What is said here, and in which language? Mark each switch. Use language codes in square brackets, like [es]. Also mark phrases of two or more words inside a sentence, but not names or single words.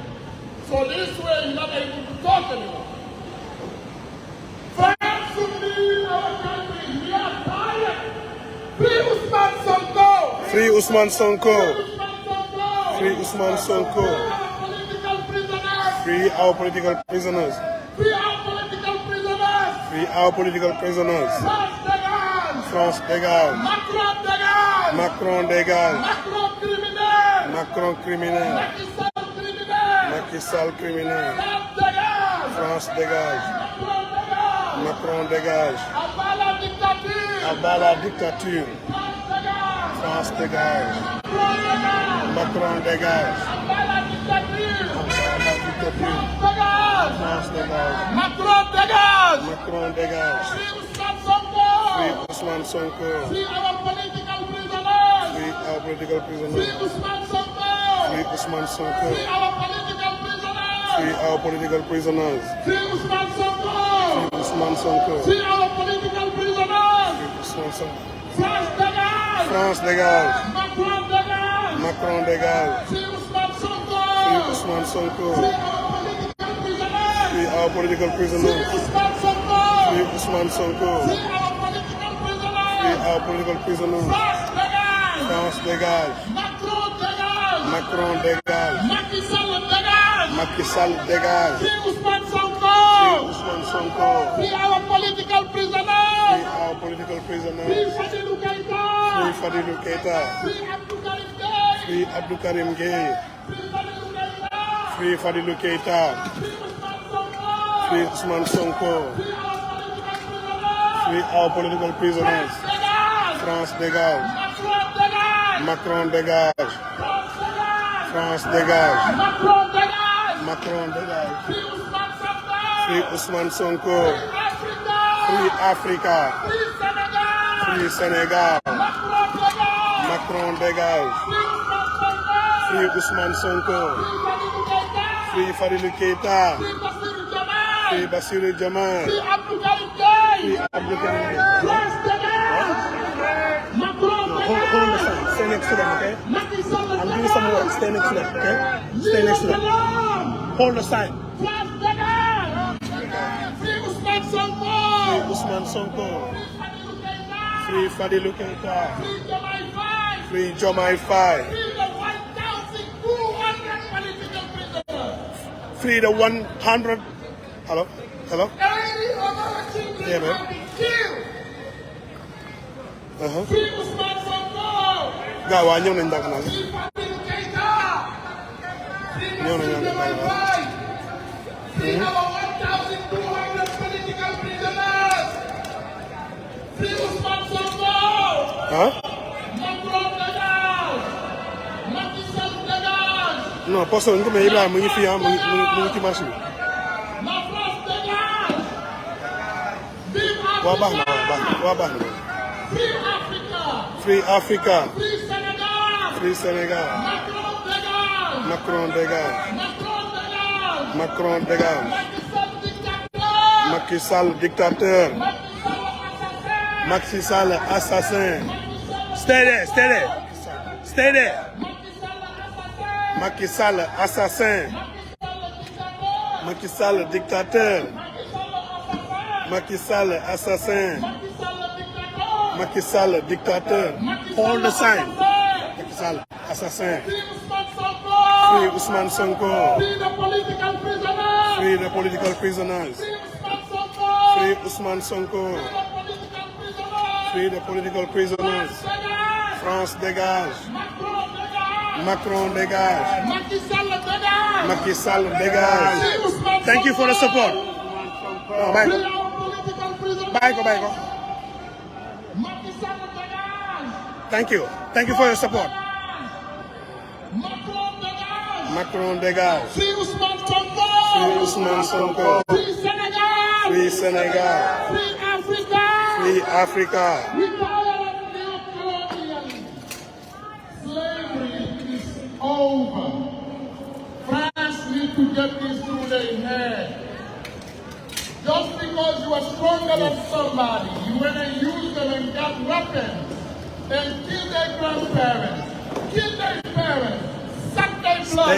[en] So this way you're not able to talk anymore. France should leave our country. We are tired. Free Ousmane Sonko. Free Ousmane Sonko. Free Ousmane Sonko. Free our political prisoners. Free our political prisoners. Free our political prisoners. [fr] France dégage. France dégage. Macron dégage. Macron dégage. Macron criminel. Macron criminel. Macky Sall criminel. France dégage. Macron dégage. À bas la dictature. France dégage. Macron dégage. À bas la dictature. France dégage. Macron dégage. Macron dégage. [en] Free Ousmane Sonko. Free Ousmane Sonko. Free our political prisoners. our political prisoners. Free Ousmane Sonko. Free Ousmane Sonko. Free our political prisoners. Free our political prisoners. Free Ousmane Sonko. Free Ousmane Sonko. Free our political prisoners. Ousmane Sonko. [fr] France dégage. France dégage. Macron dégage. Macron dégage. [en] Free Ousmane Sonko. Free Ousmane Sonko. Free our political prisoners. Free our political prisoners. Free Ousmane Sonko. Free Ousmane Sonko. Free our political prisoners. Free our political prisoners. [fr] France dégage. France dégage. Macron dégage. Macron dégage. Macky Sall dégage. Macky Sall dégage. [en] Free Ousmane Sonko. Free Ousmane Sonko. Free our political prisoners. Free our political prisoners. Free Fadilou Keita. Free Fadilou Keita. Free Abdou Karim Gueye. Free Abdou Karim Gueye. Free Fadilou Keita. Free Fadilou Keita. Free Ousmane Sonko. Free our political prisoners. [fr] France dégage. Macron dégage. France dégage. Macron dégage. [en] Free Ousmane Sonko. Free Africa. Free Sénégal. [fr] Macron dégage. [en] Free Ousmane Sonko. Free Fadilou Keita. Free Bassirou Diomaye. Free Abdou Karim Gueye. Hold the sign. Stay next to them, okay? I'm doing some work. Stay next to them, okay? Stay next to them. Hold the sign. Free Ousmane Sonko. Free Ousmane Sonko. Free Fadilou Keita. Free Diomaye Faye. Free the 100. Hello? Hello? Yeah, man. Free Ousmane Sonko. [wo] Gars, waa ñëw nañ ndànk nag. [en] Free Fadilou Keita. [wo] Ñëw nañ ndànk nag. [en] Free our 1,200 political prisoners. Free Ousmane Sonko. Huh? [fr] Macron dégage. Macky Sall dégage. [wo] Non, poste ñu ko mais Ibrahima mu ngi fii mu ngi ci marché bi. [fr] La France dégage. Vive [wo] Waa baax [en] Africa. [wo] na waa baax na. [en] Free Africa. Free Africa. Free Sénégal. Free Sénégal. [fr] Macron dégage. Macron dégage. Macron dégage. Macky Sall dictateur. Macky Sall dictateur. Macky Sall assassin. [en] Stay there, stay there. Stay there. [fr] Macky Sall assassin. Macky Sall dictateur. Macky Sall assassin. Macky Sall dictateur. [en] Hold the sign. [fr] Macky Sall assassin. [en] Free Ousmane Sonko. Free the political prisoners. Free the political prisoners. Free Ousmane Sonko. Free the political prisoners. [fr] France dégage. Macron dégage. Macky Sall dégage. [en] Thank you for the support. No, bye go. Bye go, bye go. Thank you. Thank you for your support. [fr] Macron dégage. [en] Free Ousmane Sonko. Free Ousmane Sonko. Free Sénégal. Free Sénégal. Free Africa. Free Africa. Retire neo-colonialism. Slavery is over. France needs to get this through their head. Just because you are stronger than somebody, you went and used them and got weapons and killed their grandparents, killed their parents, sucked their blood.